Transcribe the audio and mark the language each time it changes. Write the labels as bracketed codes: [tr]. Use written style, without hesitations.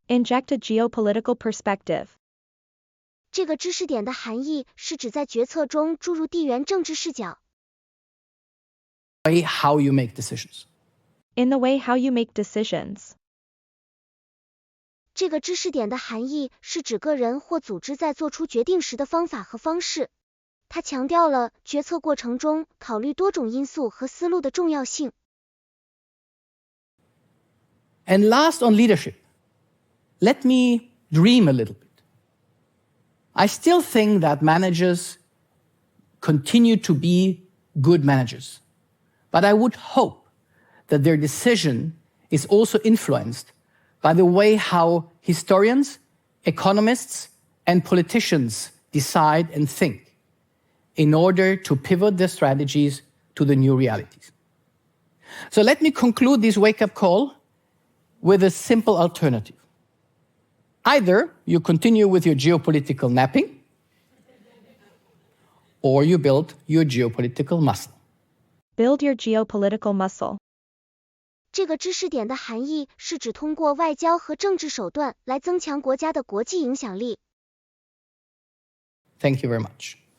[en] Inject a geopolitical perspective. [zh] 这个知识点的含义是指在决策中注入地缘政治视角。 [en] How you make decisions. In the way how you make decisions. [zh] 这个知识点的含义是指个人或组织在做出决定时的方法和方式。它强调了决策过程中考虑多种因素和思路的重要性。 [en] And last on leadership, let me dream a little bit. I still think that managers continue to be good managers, but I would hope that their decision is also influenced by the way how historians, economists, and politicians decide and think in order to pivot their strategies to the new realities. So let me conclude this wake-up call with a simple alternative. Either you continue with your geopolitical napping, or you build your geopolitical muscle. Build your geopolitical muscle. [zh] 这个知识点的含义是指通过外交和政治手段来增强国家的国际影响力。 [en] Thank you very much.